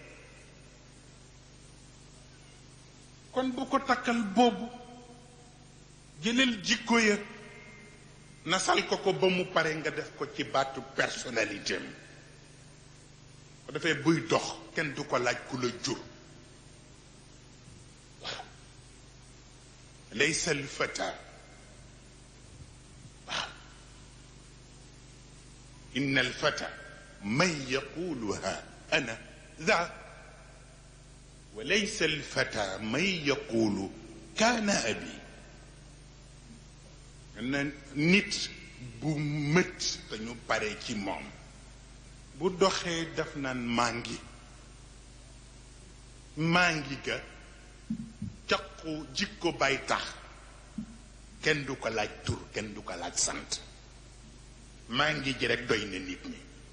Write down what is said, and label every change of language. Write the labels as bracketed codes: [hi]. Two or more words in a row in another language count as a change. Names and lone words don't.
[wo] kon bu ko takkal boobu jëlal jikko ya nasal ko ba mu pare nga def ko ci baatu personnalité am ko defee buy dox kenn du ko laaj ku la jur. [ar] و ليس الفتى و إن الفتى من يقول ها أنا ذا وليس الفتى من يقول كان أبي. [wo] nit bu mët dañu pare ci moom bu doxee daf naan maa ngi ga caqu jikko bay tax kenn du ko laaj tur kenn du ko laaj sant maa ngi ji rek doy na nit ñi.